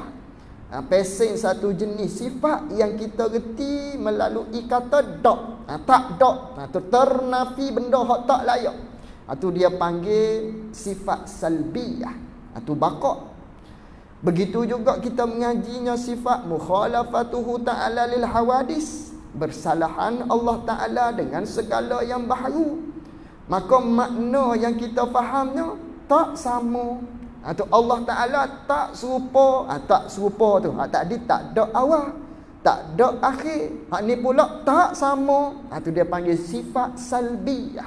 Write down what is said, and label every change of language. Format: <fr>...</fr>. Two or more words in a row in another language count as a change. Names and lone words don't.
<ms>Pesing satu jenis sifat yang kita reti melalui kata dak, tak dak, atau ternafi benda hak tak layak, atau dia panggil sifat salbiyah, atau baqa. Begitu juga kita mengajinya sifat</ms> <ar>مخالفته تعالى للحوادث,</ar> <ms>bersalahan Allah Ta'ala dengan segala yang baharu. Maka makna yang kita fahamnya tak sama, atau Allah Ta'ala tak serupa. Tak serupa tu, tadi tak ada awal, tak ada akhir. Hak ni pula tak sama, itu dia panggil sifat salbiyah.</ms>